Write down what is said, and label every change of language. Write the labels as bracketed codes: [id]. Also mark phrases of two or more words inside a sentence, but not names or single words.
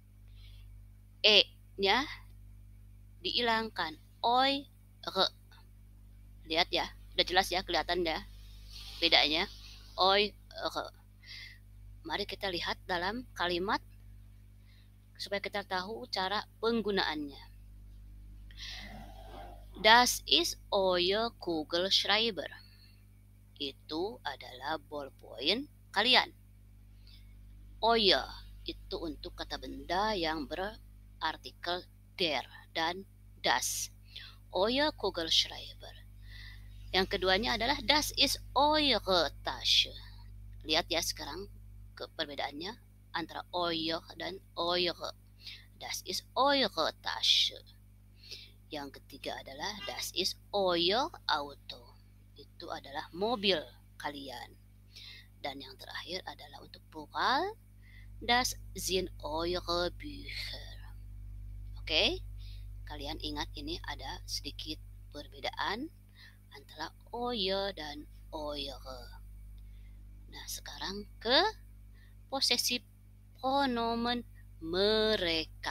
[id] E-nya dihilangkan. Eure. Lihat ya, udah jelas ya, kelihatan ya bedanya. Eure. Mari kita lihat dalam kalimat supaya kita tahu cara penggunaannya. [de] Das ist euer Kugelschreiber. [id] Itu adalah ballpoint kalian. Euer itu untuk kata benda yang berartikel der dan das. [de] Euer Kugelschreiber. [id] Yang keduanya adalah [de] das ist eure Tasche. [id] Lihat ya sekarang perbedaannya antara euer dan eure. [de] Das ist eure Tasche. [id] Yang ketiga adalah [de] das ist euer Auto. [id] Itu adalah mobil kalian. Dan yang terakhir adalah untuk plural, [de] das sind eure Bücher. [id] Oke, kalian ingat ini ada sedikit perbedaan antara euer dan eure. Nah, sekarang ke posesif pronomen mereka.